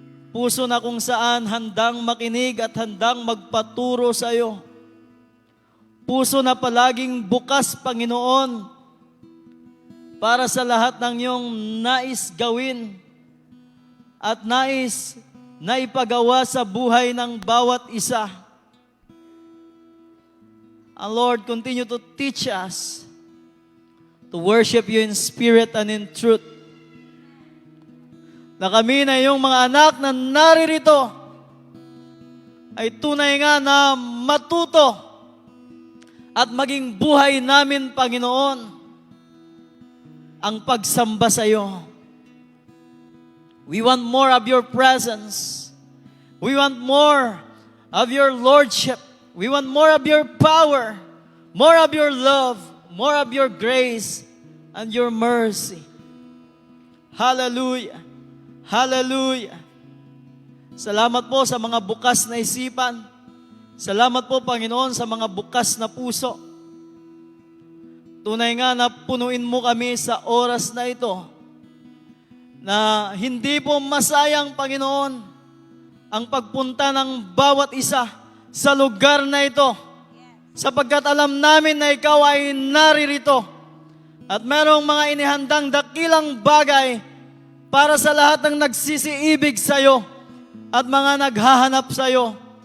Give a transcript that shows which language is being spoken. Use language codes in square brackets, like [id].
[tl] Puso na kung saan handang makinig at handang magpaturo sa iyo. Puso na palaging bukas, Panginoon, para sa lahat ng iyong nais gawin at nais na ipagawa sa buhay ng bawat isa. [en] And Lord, continue to teach us to worship you in spirit and in truth. [tl] Na kami na iyong mga anak na naririto ay tunay nga na matuto at maging buhay namin, Panginoon, ang pagsamba sa iyo. [en] We want more of your presence. We want more of your lordship. We want more of your power, more of your love, more of your grace and your mercy. Hallelujah. Hallelujah. [tl] Salamat po sa mga bukas na isipan. Salamat po, Panginoon, sa mga bukas na puso. Tunay nga na punuin mo kami sa oras na ito na hindi po masayang, Panginoon, ang pagpunta ng bawat isa sa lugar na ito, sapagkat alam namin na ikaw ay naririto at merong mga inihandang dakilang bagay para sa lahat ng nagsisiibig sa iyo at mga naghahanap sa iyo.